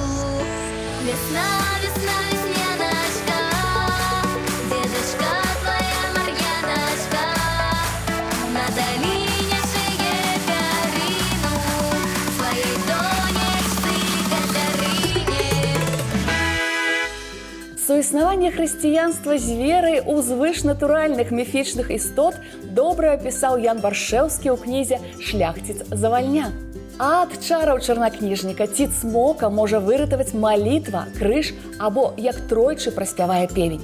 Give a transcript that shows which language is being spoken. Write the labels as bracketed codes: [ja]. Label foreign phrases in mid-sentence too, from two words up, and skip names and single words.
[uk] Весна, весна, весняночка, дедочка твоя Мар'яночка на долине шиє пярину своей донечцы Катерине. [be] Суіснаванне хрысціянства з верай у звышнатуральных міфічных істот добра апісаў Ян Баршэўскі ў кнізе «Шляхціц Завальня». А ад чараў чарнакніжніка ці цмока можа выратаваць малітва, крыж або як тройчы праспявае певень.